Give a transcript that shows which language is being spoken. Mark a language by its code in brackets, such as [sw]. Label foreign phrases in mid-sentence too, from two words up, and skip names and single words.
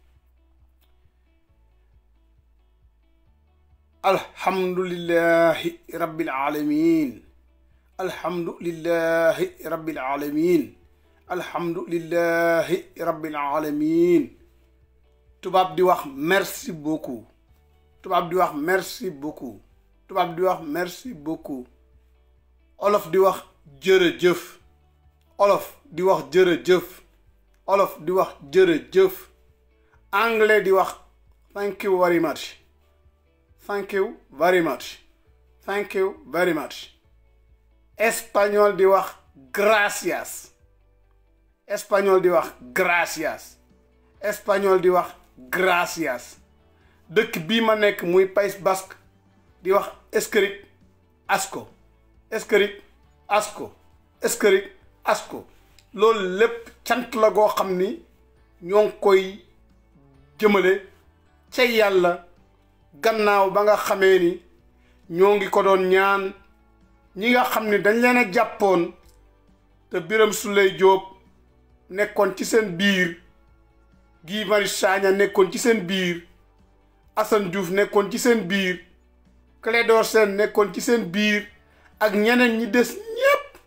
[ar] الحمد لله رب العالمين الحمد لله رب العالمين الحمد لله رب العالمين [wo] tubaab di wax [fr] merci beaucoup [wo] tubaab di wax [fr] merci beaucoup [wo] tubaab di wax [fr] merci beaucoup [wo] olof di wax jërëjëf olof di wax jërëjëf olof di wax jërëjëf anglais di wax [en] thank you very much thank you very much [wo] thank you very much espagnol di wax gracias espagnol di wax gracias espagnol di wax gracias dëkk bii ma nekk muy País Basque di wax [eu] eskerrik asko eskerrik asko eskerrik asko [wo] loolu lépp cant la goo xam ni ñoo ngi koy jëmale ca yàlla gannaaw ba nga xamee ni ñoo ngi ko doon ñaan ñi nga xam ni dañ leen a jàppoon te Birame Souleye Diop nekkoon ci seen biir Guy Marius Sagna nekkoon ci seen biir Assane Diouf nekkoon ci seen biir Clédor Sène nekkoon ci seen biir ak ñeneen ñi des ñépp